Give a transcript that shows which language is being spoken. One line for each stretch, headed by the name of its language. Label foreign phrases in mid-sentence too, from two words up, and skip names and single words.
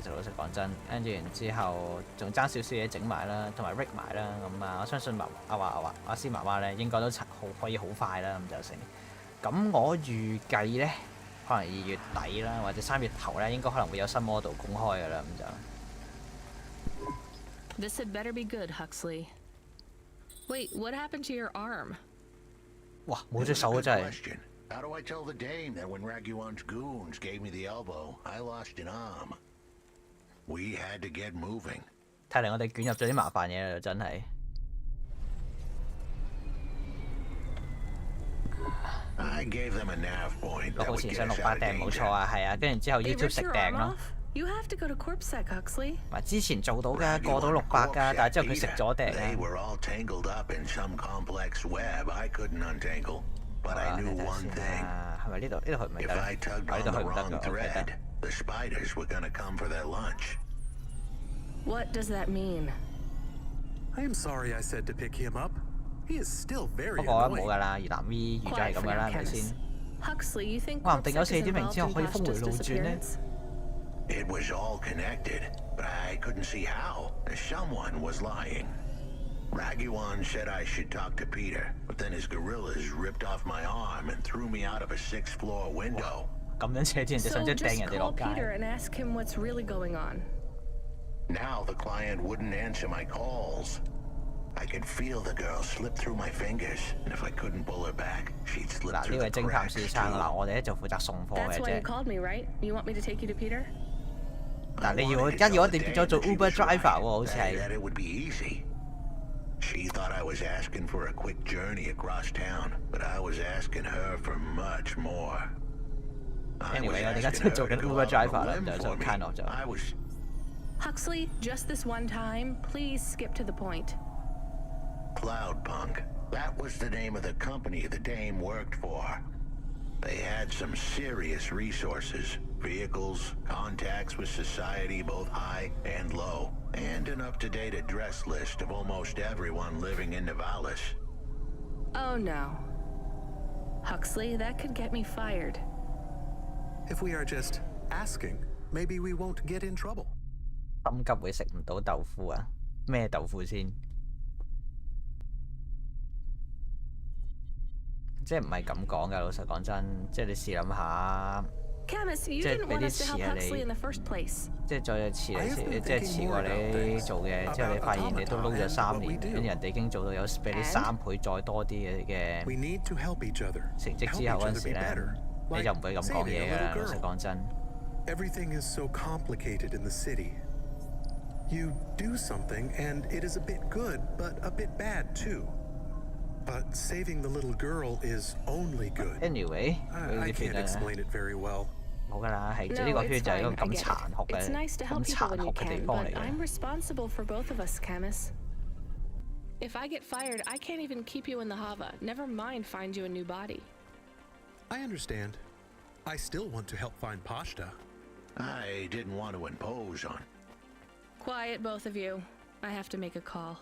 Cantonese: 其實老實講真，跟住然之後仲爭少少嘢整埋啦，同埋 rig 埋啦。咁啊，我相信阿師媽媽咧應該都可以好快啦，咁就成。咁我預計咧。可能2月底啦，或者3月頭咧，應該可能會有新 model 公開㗎啦，咁就。
English: This had better be good, Huxley. Wait, what happened to your arm?
Cantonese: 哇，冇隻手真係。
English: How do I tell the dame that when Raguan's goons gave me the elbow, I lost an arm? We had to get moving.
Cantonese: 睇嚟我哋捲入咗啲麻煩嘢啦，真係。
English: I gave them a nav point.
Cantonese: 好似想6把訂冇錯啊，係啊，跟住之後 YouTube 食訂咯。
English: You have to go to Corpsec, Huxley.
Cantonese: 之前做到㗎，過到600㗎，但係之後佢食咗訂啊。
English: They were all tangled up in some complex web I couldn't untangle, but I knew one thing.
Cantonese: 係咪呢度去唔得？
English: If I tugged on the wrong thread, the spiders were gonna come for their lunch. What does that mean? I am sorry I said to pick him up. He is still very
Cantonese: 不過冇㗎啦，越南 V 預咗係咁㗎啦，係咪先？話唔定有4.0之後可以峰回路轉呢。
English: It was all connected, but I couldn't see how. Someone was lying. Raguan said I should talk to Peter, but then his gorillas ripped off my arm and threw me out of a 6th-floor window.
Cantonese: 咁樣扯住人哋上張掟人哋落街。
English: So just call Peter and ask him what's really going on. Now the client wouldn't answer my calls. I could feel the girl slip through my fingers, and if I couldn't pull her back, she'd slip through the cracks too.
Cantonese: 嗱，呢位偵探先生，嗱，我哋咧就負責送貨嘅啫。
English: That's why you called me, right? You want me to take you to Peter?
Cantonese: 嗱，你要一定變咗做 Uber driver 喎，好似係。
English: That it would be easy. She thought I was asking for a quick journey across town, but I was asking her for much more. Anyway，
Cantonese: 我哋而家真係做緊 Uber driver 啦，咁就看落就。
English: Huxley, just this one time, please skip to the point. Cloudpunk. That was the name of the company the dame worked for. They had some serious resources. Vehicles, contacts with society both high and low, and an up-to-date address list of almost everyone living in Nivalis. Oh no. Huxley, that could get me fired. If we are just asking, maybe we won't get in trouble.
Cantonese: 心急會食唔到豆腐啊？咩豆腐先？即係唔係咁講㗎？老實講真，即係你試諗下，即係俾啲詞啊你，即係再遲嚟，即係遲過你做嘅，之後你發現你都撈咗3年，跟住人哋已經做到有俾你3倍再多啲嘅成績之後嗰陣時咧，你就唔會咁講嘢㗎啦。老實講真。
English: Everything is so complicated in the city. You do something, and it is a bit good, but a bit bad too. But saving the little girl is only good. Anyway, I can't explain it very well.
Cantonese: 冇㗎啦，係呢個圈就係一個咁殘酷嘅、咁殘酷嘅地方嚟嘅。
English: I'm responsible for both of us, Camus. If I get fired, I can't even keep you in the Hava. Never mind find you a new body. I understand. I still want to help find Pashta. I didn't want to impose on. Quiet, both of you. I have to make a call.